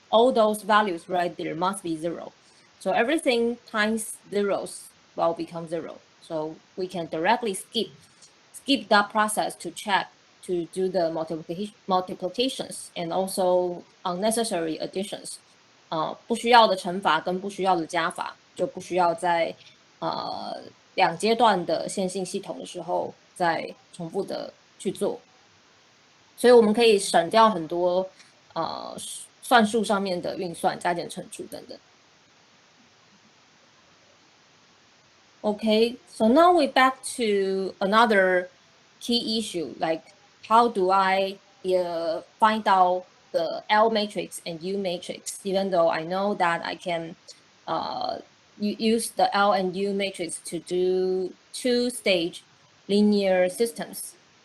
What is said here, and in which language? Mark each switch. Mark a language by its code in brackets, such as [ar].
[en] All those values right there must be 0. So everything times zeros will become 0. So we can directly skip that process to check to do the multiplications and also unnecessary additions. [zh] 不需要的乘法跟不需要的加法就不需要在2阶段的线性系统的时候再重复的去做，所以我们可以省掉很多算术上面的运算、加减乘除等等。 [en] Okay, so now we're back to another key issue, like how do I find out the L matrix and U matrix, even though I know that I can use the L and U matrix to do 2-stage linear systems.